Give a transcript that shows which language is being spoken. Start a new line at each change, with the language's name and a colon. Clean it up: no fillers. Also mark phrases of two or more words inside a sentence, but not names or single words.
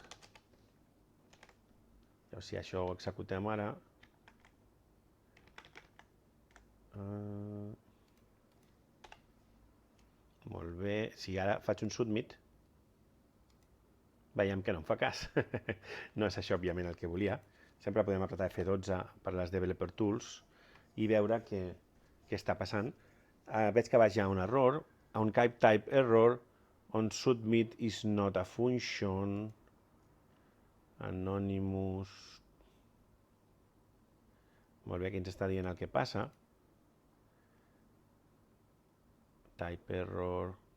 Catalan: Llavors, si això ho executem ara, molt bé, si ara faig un submit, veiem que no em fa cas. No és això, òbviament, el que volia. Sempre podem apretar F12 per les Developer Tools i veure què està passant. Veig que vaig a un error, a un
English: type error, on submit is not a function, anonymous.
Catalan: Molt bé, aquí ens està dient el que passa.
English: Type error.